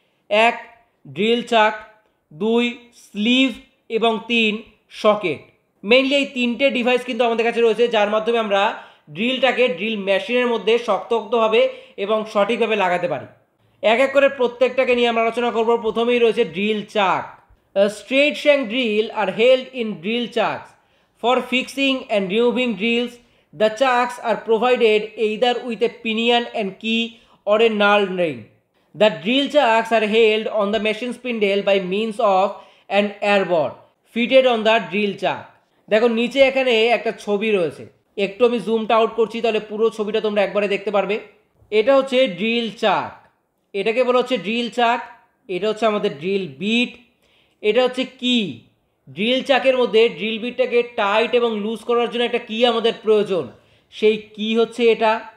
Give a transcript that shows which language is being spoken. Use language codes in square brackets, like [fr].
[bn] 1. Drill চাক, 2. Sleeve এবং 3. Socket. Mainly এই তিনটে ডিভাইস কিন্তু আমাদের কাছে রয়েছে, যার মাধ্যমে আমরা ড্রিলটাকে ড্রিল মেশিনের মধ্যে শক্তপোক্তভাবে এবং সঠিকভাবে লাগাতে পারি। এক এক করে প্রত্যেকটাকে নিয়ে আমরা আলোচনা করব। প্রথমেই রয়েছে ড্রিল চাক। [en] Straight shank drill are held in drill chucks. For fixing and removing drills, the chucks are provided either with a pinion and key or a knurled ring. The drill chucks are held on the machine spindle by means of an air bar fitted on the drill chuck. [bn] দেখো নিচে এখানে একটা ছবি রয়েছে, একটু আমি জুমটা out করছি তাহলে পুরো ছবিটা তোমরা একবারে দেখতে পারবে। এটা হচ্ছে ড্রিল চাক, এটাকে বলা হচ্ছে ড্রিল চাক। এটা হচ্ছে আমাদের ড্রিল বিট, এটা হচ্ছে কি। ড্রিল চাকের মধ্যে ড্রিল বিটটাকে টাইট এবং লুজ করার জন্য একটা কি আমাদের প্রয়োজন, সেই কি হচ্ছে এটা।